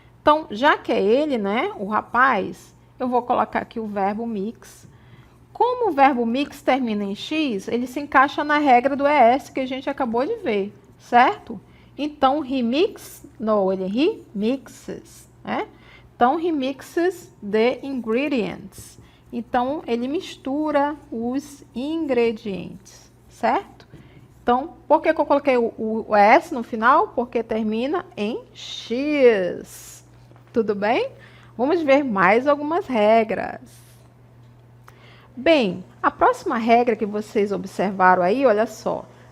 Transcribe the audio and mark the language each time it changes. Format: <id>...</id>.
<pt>Então, já que é ele, né, o rapaz, eu vou colocar aqui o verbo mix. Como o verbo mix termina em X, ele se encaixa na regra do ES que a gente acabou de ver, certo? Então,</pt> <en>he mix,</en> <pt>não, ele remixes, né? Então,</pt> <en>he mixes the ingredients.</en> <pt>Então, ele mistura os ingredientes, certo? Então, por que eu coloquei o S no final? Porque termina em X. Tudo bem? Vamos ver mais algumas regras. Bem, a próxima regra que vocês observaram aí, olha só.</pt>